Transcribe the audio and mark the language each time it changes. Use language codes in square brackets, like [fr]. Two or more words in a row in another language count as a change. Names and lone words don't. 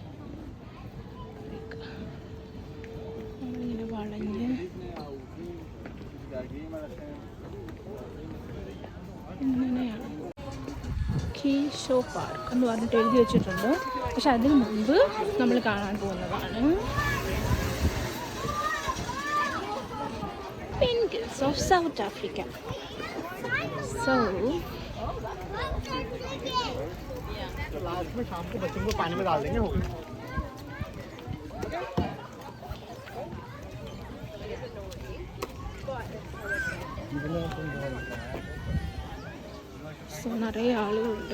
[ml] നമ്മളിങ്ങനെ വളഞ്ഞ് ഇങ്ങനെയാണ്. കീ ഷോ പാർക്ക് എന്ന് പറഞ്ഞിട്ട് എഴുതി വെച്ചിട്ടുണ്ട്. പക്ഷെ അതിന് മുമ്പ് നമ്മൾ കാണാൻ പോകുന്നതാണ് [en] Penguins of South Africa. [ml] സോ [hi] शाम को बच्चों को पानी में डाल देंगे. [ml] സോ നിറയെ ആളുകളുണ്ട്.